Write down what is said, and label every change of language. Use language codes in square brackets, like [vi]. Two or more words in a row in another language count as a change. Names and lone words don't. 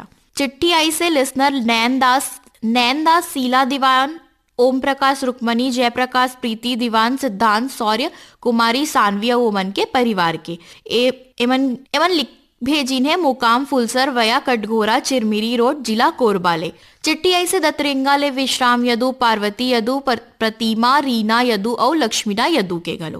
[hne] चिट्ठी आई से लिसनर नैनदास शीला दीवान, ओम प्रकाश रुक्मणी, जयप्रकाश, प्रीति दीवान, सिद्धांत शौर्य, कुमारी सानवी ओमन के परिवार के। एमन लिख भेजी है मुकाम फुलसर वया कटघोरा, चिरमिरी रोड, जिला कोरबा ले। चिट्ठी आई से दतरेंगा ले विश्राम यदु, पार्वती यदु, प्रतिमा, रीना यदु और लक्ष्मीना यदु के गलो।